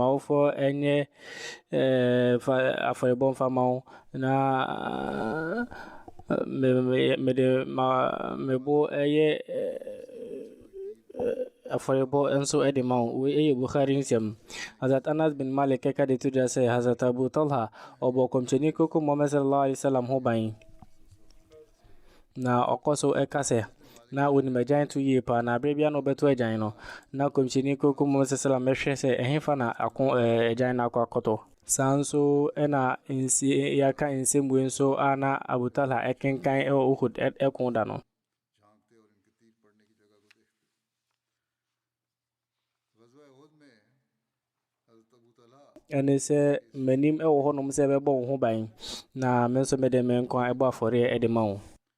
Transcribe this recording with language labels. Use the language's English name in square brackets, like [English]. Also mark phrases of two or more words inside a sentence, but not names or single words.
[Akan] wofɔ ɛnyɛ afɔrebɔ mfa ma wo na mede mebo ɛyɛ afɔrebɔ nso ɛde ma wo. Ɛyɛ Bukhari nsɛm. Hazrat Anas bin Malik ɛka de to dwa sɛ Hazrat Abu Talha ɔbɔ kɔmhyɛni koko Muhammad [Arabic] صلى الله عليه وسلم [Akan] ho ban na ɔkɔ so ɛka sɛ na onim agyan to yie paa na abere bia no ɔbɛto agyan no na kɔmhyɛni koko Muhammad [Arabic] صلى الله عليه وسلم [Akan] ɛhwɛ sɛ ɛhefa na agyan no akɔ akɔtɔ. Saa nso ɛna yɛaka nsɛmbuo nso a na Abu Talha ɛkenkan ɛwɔ Uhud ɛko da no. ɛne sɛ m'anim ɛwɔ hɔnom sɛ ɛbɛbɔ wo ho ban na me nso mede me nkwa ɛbɔ afɔreɛ ɛde ma wo.